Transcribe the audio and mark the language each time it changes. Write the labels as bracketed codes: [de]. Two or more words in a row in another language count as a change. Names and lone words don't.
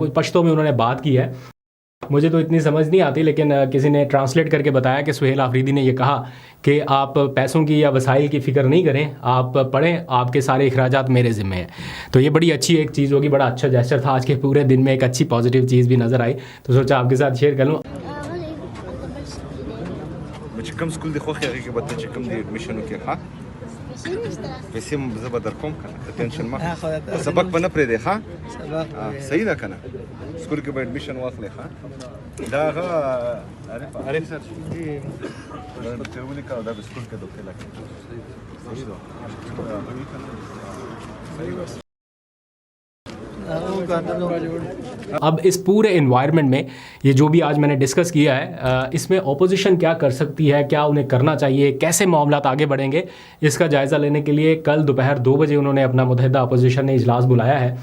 [ur] کچھ پشتوں میں انہوں نے بات کی ہے، مجھے تو اتنی سمجھ نہیں آتی، لیکن کسی نے ٹرانسلیٹ کر کے بتایا کہ سہیل آفریدی نے یہ کہا کہ آپ پیسوں کی یا وسائل کی فکر نہیں کریں، آپ پڑھیں، آپ کے سارے اخراجات میرے ذمہ ہیں۔ تو یہ بڑی اچھی ایک چیز ہوگی، بڑا اچھا جیسچر تھا، آج کے پورے دن میں ایک اچھی پازیٹیو چیز بھی نظر آئی، تو سوچا آپ کے ساتھ شیئر کر لوں۔ [ps] کوم سکول دی خوخه هغه کې به ته چې کوم دی ایڈمیشن وکړې ها پیسې زه به در کوم کنه ته ټینشن مه سبق به نه پرېږدې ها صحیح ده کنه سکول کې به اډمیشن واخلې ښه دا هغه عارف سر دا ته ولیکه دا به سکول کې داخله کړي [ur] اب اس پورے انوائرمنٹ میں یہ جو بھی آج میں نے ڈسکس کیا ہے اس میں اپوزیشن کیا کر سکتی ہے، کیا انہیں کرنا چاہیے، کیسے معاملات آگے بڑھیں گے، اس کا جائزہ لینے کے لیے کل دوپہر 2 بجے انہوں نے اپنا متحدہ اپوزیشن نے اجلاس بلایا ہے.